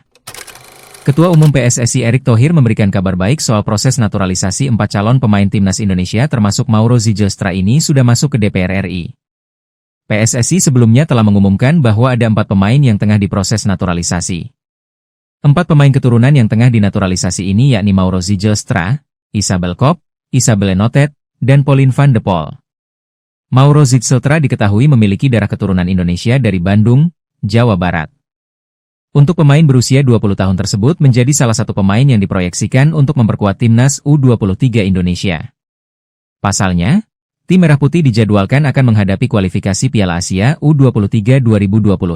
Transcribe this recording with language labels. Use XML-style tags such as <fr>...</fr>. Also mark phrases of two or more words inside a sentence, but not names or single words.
<id>Ketua Umum PSSI Erick Thohir memberikan kabar baik soal proses naturalisasi 4 calon pemain timnas Indonesia termasuk Mauro Zijlstra ini sudah masuk ke DPR RI. PSSI sebelumnya telah mengumumkan bahwa ada 4 pemain yang tengah diproses naturalisasi. 4 pemain keturunan yang tengah dinaturalisasi ini yakni Mauro Zijlstra, Isabel Kopp, Isabelle Notet, dan Pauline van de Pol. Mauro Zijlstra diketahui memiliki darah keturunan Indonesia dari Bandung, Jawa Barat. Untuk pemain berusia 20 tahun tersebut menjadi salah satu pemain yang diproyeksikan untuk memperkuat timnas U23 Indonesia. Pasalnya, tim Merah Putih dijadwalkan akan menghadapi kualifikasi Piala Asia U23 2026.</id>